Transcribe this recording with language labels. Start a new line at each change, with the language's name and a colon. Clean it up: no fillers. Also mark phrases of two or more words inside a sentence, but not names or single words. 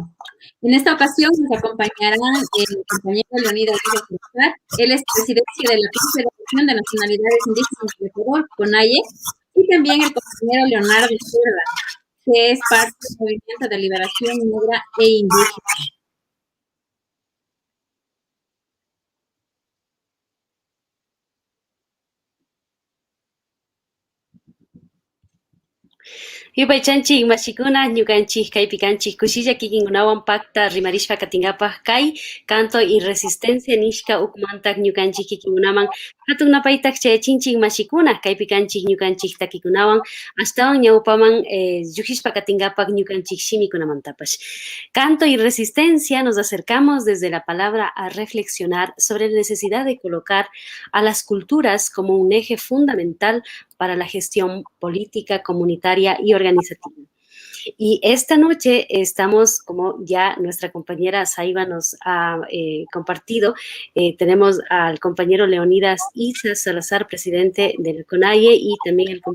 Spanish: En esta ocasión nos acompañarán el compañero Leonidas Díaz. Él es presidente de la Confederación de Nacionalidades Indígenas de Ecuador, CONAIE, y también el compañero Leonardo Cerda, que es parte del Movimiento de Liberación Negra e Indígena.
Quechua: Yupaychanchik mashikuna ñukanchik kaypi kanchik kushilla kikinkunawan pakta rimarishpa katingapaj kay canto y resistencia nishka ukmantak ñukanchik kikinkunaman hatunapaytak chayachinchik mashikuna kaypi kanchik ñukanchik takikunawan ashtawan ñawpaman llukishpa katingapaj ñukanchik shimikunamantapash.
Spanish: Canto y resistencia nos acercamos desde la palabra a reflexionar sobre la necesidad de colocar a las culturas como un eje fundamental para la gestión política, comunitaria y organizativa. Y esta noche estamos, como ya nuestra compañera Saiba nos ha compartido, tenemos al compañero Leonidas Isa Salazar, presidente del CONAIE, y también el